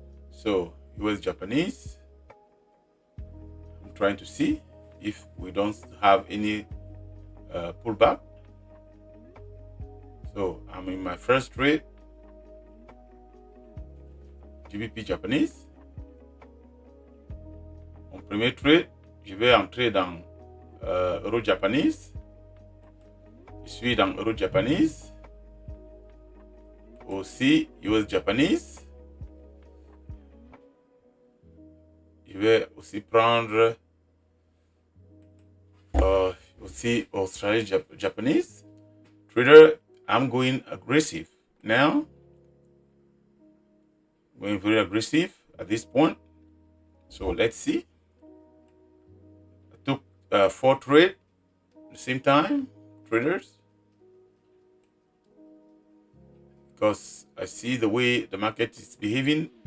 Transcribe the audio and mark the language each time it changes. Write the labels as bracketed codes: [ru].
[en] So US Japanese, I'm trying to see if we don't have any pullback. So I'm in my first trade, GBP Japanese. [fr] Mon premier trade, je vais entrer dans Euro Japanese. Je suis dans Euro Japanese. Aussi US Japanese. Je vais aussi prendre aussi Australia Japanese. [en] Trader, I'm going aggressive now. Going very aggressive at this point. So let's see. I took 4 trades at the same time, traders, because I see the way the market is behaving.